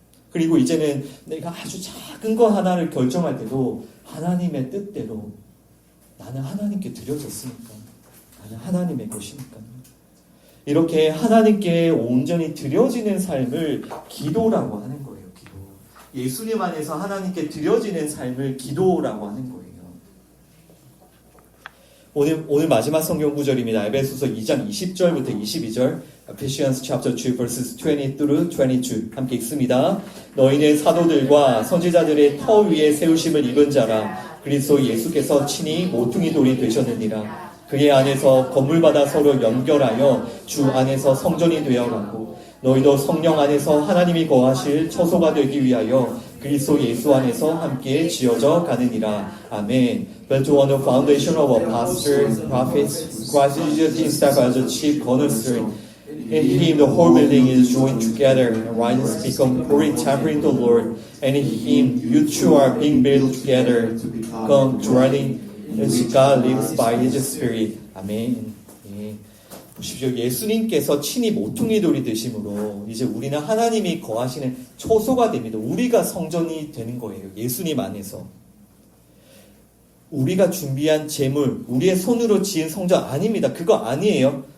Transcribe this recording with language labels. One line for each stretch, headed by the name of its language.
Korean: 그리고 이제는 내가 아주 작은 거 하나를 결정할 때도 하나님의 뜻대로 나는 하나님께 드려졌으니까 나는 하나님의 것이니까 이렇게 하나님께 온전히 드려지는 삶을 기도라고 하는 거예요. 기도. 예수님 안에서 하나님께 드려지는 삶을 기도라고 하는 거예요. 오늘 마지막 성경 구절입니다. 에베소서 2장 20절부터 22절.
English: Ephesians chapter 2 verses 20 through 22
Korean: 함께 읽습니다. 너희는 사도들과 선지자들의 터 위에 세우심을 입은 자라. 그리스도 예수께서 친히 모퉁이 돌이 되셨느니라. 그의 안에서 건물마다 서로 연결하여 주 안에서 성전이 되어가고 너희도 성령 안에서 하나님이 거하실 처소가 되기 위하여 그리스도 예수 안에서 함께 지어져 가느니라. 아멘.
English: Built on the foundation of apostles, prophets, Christ Jesus himself as the chief cornerstone. In him the whole building is joined together and rises to become holy temple in the Lord. And in him you two are being built together to become dwelling as God lives by his Spirit.
Korean: 아멘. 예. 보십시오. 예수님께서 친히 모퉁이 돌이 되심으로 이제 우리는 하나님이 거하시는 초소가 됩니다. 우리가 성전이 되는 거예요. 예수님 안에서. 우리가 준비한 제물, 우리의 손으로 지은 성전 아닙니다. 그거 아니에요.